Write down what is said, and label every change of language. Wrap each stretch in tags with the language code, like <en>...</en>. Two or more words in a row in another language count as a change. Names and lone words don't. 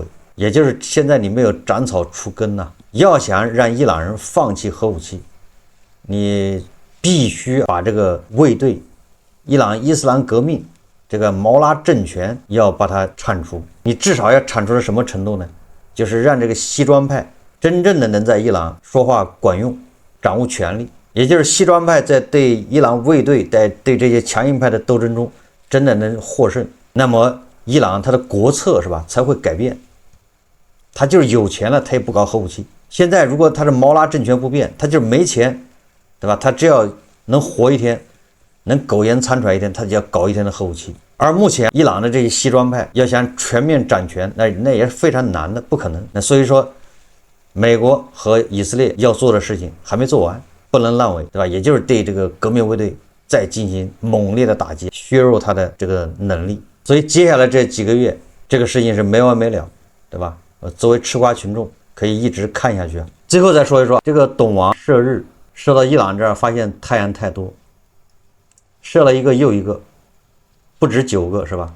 <zh>也就是現在你沒有斬草除根吶。要想讓伊朗人放棄核武器，你必須把這個衛隊伊朗伊斯蘭革命這個毛拉政權要把它鏟除。你至少要鏟除到什麼程度呢？就是讓這個西裝派真正的能在伊朗說話管用，掌握權力。也就是西装派在對伊朗衛隊在對這些強硬派的鬥爭中真的能獲勝，那麼伊朗它的國策是吧才會改變。他就是有錢了，他也不搞核武器。現在如果他的毛拉政權不變，他就是沒錢，對吧？他只要能活一天，能苟延殘喘一天，他就要搞一天的核武器。而目前伊朗的这些西裝派要想全面掌權，那也是非常難的，不可能。那所以說，美國和以色列要做的事情還沒做完，不能爛尾，對吧？也就是對這個革命衛隊再進行猛烈的打擊，削弱他的這個能力。所以接下來這幾個月，這個事情是沒完沒了，對吧？作為吃瓜群眾可以一直看下去。最後再說一說這個董王射日，射到伊朗這兒發現太陽太多，射了一個又一個，不止9個是吧？</zh>